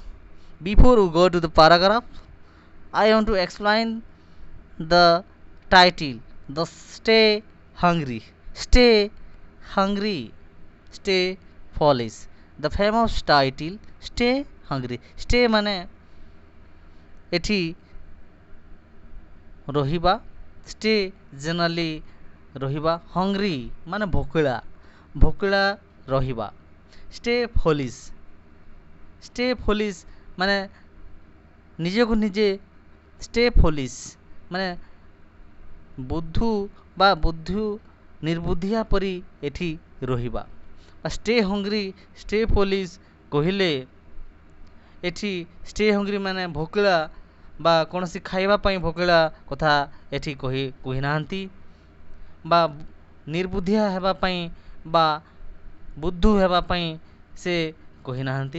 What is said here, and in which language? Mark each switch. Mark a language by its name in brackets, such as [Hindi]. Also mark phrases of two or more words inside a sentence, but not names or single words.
[English] Before we go to the paragraph, I want to explain the title. The Stay Hungry. Stay Hungry. Stay Foolish. The famous title Stay Hungry. [Odia] Stay ମାନେ ଏଠି ରହିବା. [English] Stay generally [Odia] ରହିବା. Hungry ମାନେ ଭୋକିଳା. ଭୋକିଳା ରହିବା. [English] Stay foolish. Stay foolish [Odia] ମାନେ ନିଜକୁ ନିଜେ [English] stay foolish [Odia] ମାନେ ବୁଦ୍ଧୁ ବା ବୁଦ୍ଧୁ ନିର୍ବୁଦ୍ଧିଆ ପରି ଏଠି ରହିବା ବା [English] stay hungry stay foolish [Odia] କହିଲେ ଏଠି [English] stay hungry [Odia] ମାନେ ଭୋକିଳା ବା କୌଣସି ଖାଇବା ପାଇଁ ଭୋକିଳା କଥା ଏଠି କହିନାହାନ୍ତି ବା ନିର୍ବୁଦ୍ଧିଆ ହେବା ପାଇଁ ବା ବୁଦ୍ଧୁ ହେବା ପାଇଁ ସେ କହିନାହାନ୍ତି।